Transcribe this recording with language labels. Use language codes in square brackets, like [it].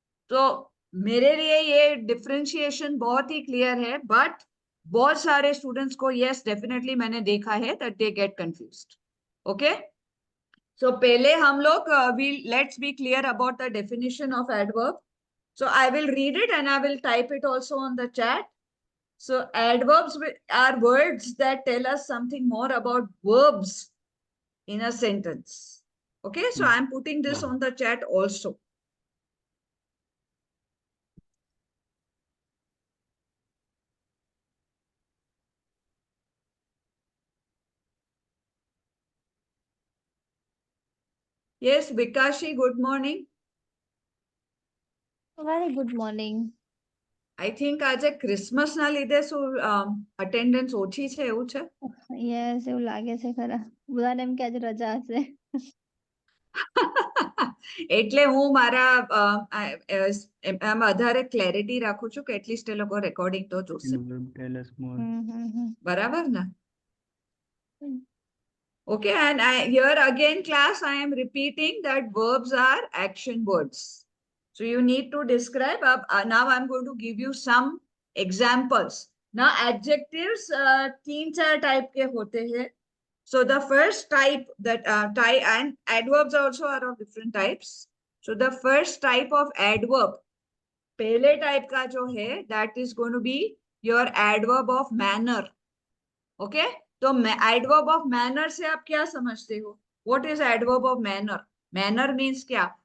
[hi] तो मेरे लिए ये डिफरेंशिएशन बहुत ही क्लियर है, बट बहुत सारे स्टूडेंट्स को यस डेफिनेटली मैंने देखा है that दे get confused. Okay. [en] So पहले हम लोग we let's be clear about the definition of adverb. So I will read it and I will type it also on the chat. So adverbs are words that tell us something more about verbs in a sentence. Okay, so hmm. I'm putting this on the chat also. Yes, Vikashi, good morning. Very good morning. [gu] I think આજે Christmas ના લીધે શું attendance ઓછી છે એવું છે? Yes, એવું લાગે છે ખરા. બધાને એમ કે આજે રજા હશે. એટલે હું મારા એમાં વધારે ક્લેરિટી રાખું છું કે એટલીસ્ટ એ લોકો રેકોર્ડિંગ તો જોશે. [en] Tell us more. [gu] બરાબર ને? હમ. [en] Okay, and here again, class, I am repeating that verbs are action words. So you need to describe. Now I'm going to give you some [hi] examples ना एडजेक्टिव्स 3-4 टाइप के होते हैं. [en] So the first type that type and adverbs also are of different types. So the first type of adverb, पहले type का जो है that is going to be your adverb of manner. Okay? [hi] तो adverb of manner से आप क्या समझते हो? [en] What is adverb of manner? Manner means क्या?